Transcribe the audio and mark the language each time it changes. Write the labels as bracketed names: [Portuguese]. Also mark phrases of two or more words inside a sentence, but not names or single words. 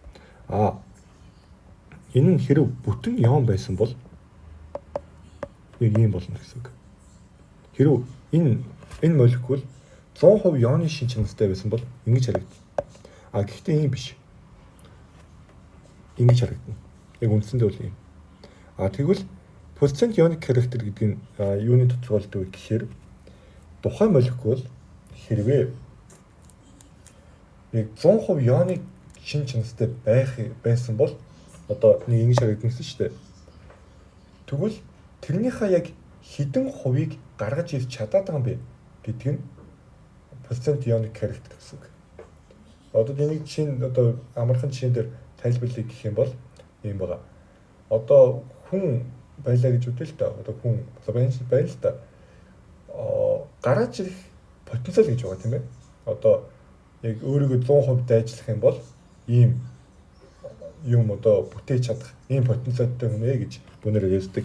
[Mongolian] Энэ нь хэрэв бүтэн ион байсан бол яг ийм болно гэсэн үг. Хэрэв энэ молекул 100% ионы шин чанартай байсан бол ингэж харагдана. Гэхдээ ийм биш. Ингэж харагдана. Яг үндсэндээ бол ийм. Тэгвэл [English] percent ionic character [Mongolian] гэдэг нь юуны тодорхойлдог вэ гэхээр тухайн молекул хэрвээ яг 100% ионы шин чанартай байсан бол одоо нэг ингэж харагдана гэсэн шүү дээ. Тэгвэл тэрнийхээ яг хэдэн хувийг гаргаж ирч чадаад байгаа юм бэ гэдэг нь [English] percent ionic character [Mongolian] гэсэн үг. Одоо энийг жишээ одоо амархан жишээн дээр тайлбарлая гэх юм бол ийм байгаа. Одоо хүн байлаа гэж үтэй л да. Одоо хүн байна л да. Гараж ирэх потенциал гэж байгаа тийм ээ. Одоо яг өөрийгөө 100% дайжлах юм бол ийм юм одоо бүтээж чадах ийм потенциалтай хүн ээ гэж бүүнээр ярьдаг.